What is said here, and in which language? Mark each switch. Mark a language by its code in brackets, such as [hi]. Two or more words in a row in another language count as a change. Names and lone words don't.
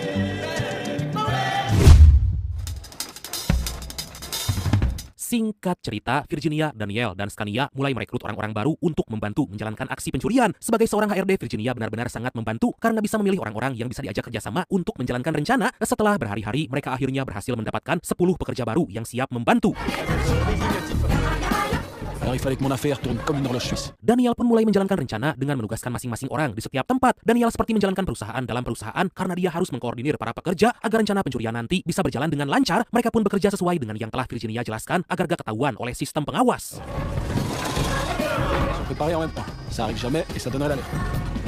[id] Singkat cerita, Virginia, Daniel, dan Scania mulai merekrut orang-orang baru untuk membantu menjalankan aksi pencurian. Sebagai seorang HRD, Virginia benar-benar sangat membantu karena bisa memilih orang-orang yang bisa diajak kerjasama untuk menjalankan rencana. Setelah berhari-hari, mereka akhirnya berhasil mendapatkan 10 pekerja baru yang siap membantu. [fr] Alors il fallait que mon affaire tourne comme une horloge suisse. [id] Daniel pun mulai menjalankan rencana dengan menugaskan masing-masing orang di setiap tempat. Daniel seperti menjalankan perusahaan dalam perusahaan karena dia harus mengkoordinir para pekerja agar rencana pencurian nanti bisa berjalan dengan lancar. Mereka pun bekerja sesuai dengan yang telah Virginia jelaskan agar gak ketahuan oleh sistem pengawas. [fr] Préparé en même temps. Ça arrive jamais et ça donnerait l'alerte.